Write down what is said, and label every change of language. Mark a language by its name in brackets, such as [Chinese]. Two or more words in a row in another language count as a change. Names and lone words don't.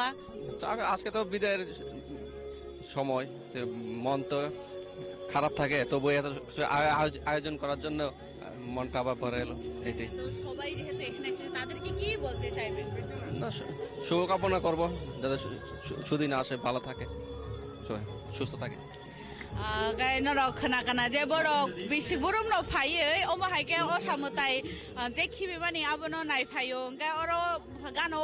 [Bangla] আজকে তো বিদায়ের সময় মন তো খারাপ থাকে তবু এত আয়োজন করার জন্য মনটা আবার ভরে এলো এটাই সবাই যেহেতু এখানে এসেছে তাদেরকে কি বলতে চাইবেন না শুভকামনা করবো যাতে সুদিন আসে ভালো থাকে সুস্থ থাকে [Kok Borok] gai norok khana kana je borok bisi burum no phaiye omo haike o samutai je khibi mani abono nai phayo gai oro gano